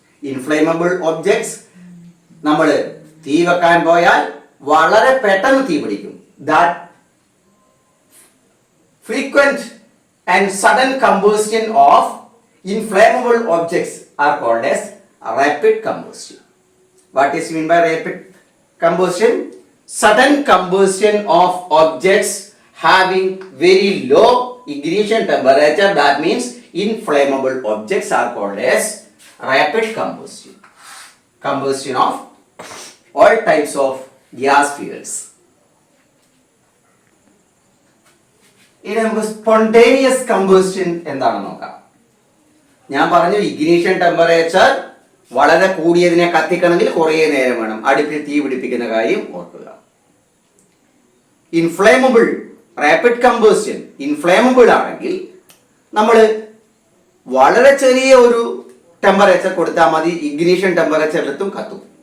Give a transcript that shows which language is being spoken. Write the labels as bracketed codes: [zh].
[ml] Inflammable objects നമ്മൾ തീ വെക്കാൻ പോയാൽ വളരെ പെട്ടെന്ന് തീ പിടിക്കും. [en] That frequent and sudden combustion of inflammable objects are called as rapid combustion. What is meant by rapid combustion? Sudden combustion of objects having very low ignition temperature, that means inflammable objects are called as rapid combustion. Combustion of all types of gas fuels. [ml] ഇനി നമുക്ക് spontaneous combustion എന്താണെന്ന് നോക്കാം. ഞാൻ പറഞ്ഞു ignition temperature വളരെ കൂടിയതിനെ കത്തിക്കണമെങ്കിൽ കുറേ നേരം വേണം. അടുപ്പിൽ തീ പിടിപ്പിക്കുന്ന കാര്യം ഓർക്കുക. ഇൻഫ്ലേമബിൾ, റാപ്പിഡ് കമ്പസ്റ്റൻ ഇൻഫ്ലേമബിൾ ആണെങ്കിൽ നമ്മൾ വളരെ ചെറിയ ഒരു ടെമ്പറേച്ചർ കൊടുത്താൽ മതി, ഇഗ്നീഷൻ ടെമ്പറേച്ചറിലെത്തും, കത്തും.